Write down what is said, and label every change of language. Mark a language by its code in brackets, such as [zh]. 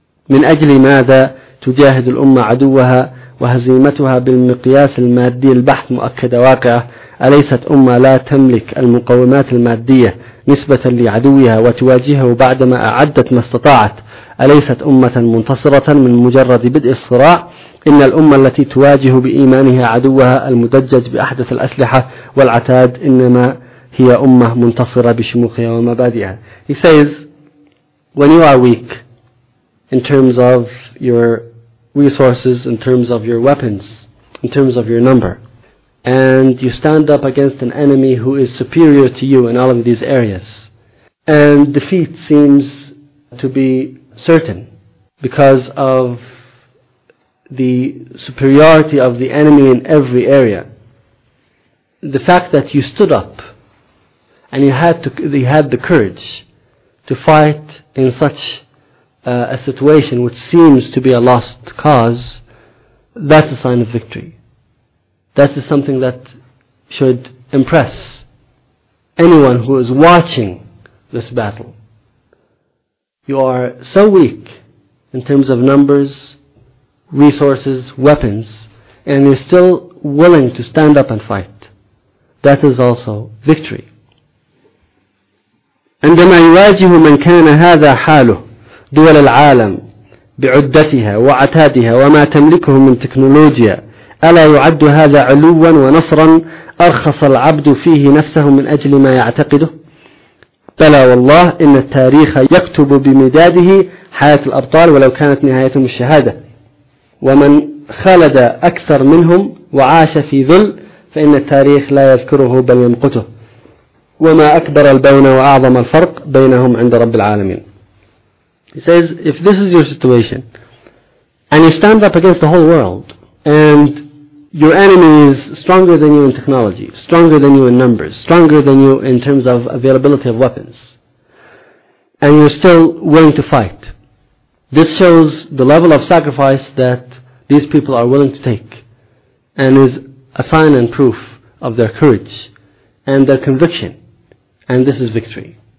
[ar] من أجل ماذا تجاهد الأمة عدوها وهزيمتها بالمقياس المادي البحث مؤكد واقعة؟ أليست أمة لا تملك المقومات المادية نسبة لعدوها وتواجهه بعدما أعدت ما استطاعت؟ أليست أمة منتصرة من مجرد بدء الصراع؟ إن الأمة التي تواجه بإيمانها عدوها المدجج بأحدث الأسلحة والعتاد إنما هي أمة منتصرة بشموخها ومبادئها. [en] He says, when you are weak in terms of your resources, in terms of your weapons, in terms of your number, and you stand up against an enemy who is superior to you in all of these areas, and defeat seems to be certain because of the superiority of the enemy in every area, the fact that you stood up and you had the courage to fight in such a situation which seems to be a lost cause, that's a sign of victory. That is something that should impress anyone who is watching this battle. You are so weak in terms of numbers, resources, weapons, and you're still willing to stand up and fight. That is also victory. [ar] عندما يواجه من كان هذا حاله دول العالم بعدتها وعتادها وما تملكه من تكنولوجيا، ألا يعد هذا علوا ونصرا أرخص العبد فيه نفسه من أجل ما يعتقده؟ بلى والله، إن التاريخ يكتب بمداده حياة الأبطال ولو كانت نهايتهم الشهادة. ومن خلد أكثر منهم وعاش في ذل فإن التاريخ لا يذكره بل يمقته، وما أكبر البين وأعظم الفرق بينهم عند رب العالمين. [en] He says, if this is your situation and you stand up against the whole world and your enemy is stronger than you in technology, stronger than you in numbers, stronger than you in terms of availability of weapons, and you're still willing to fight, this shows the level of sacrifice that these people are willing to take and is a sign and proof of their courage and their conviction, and this is victory.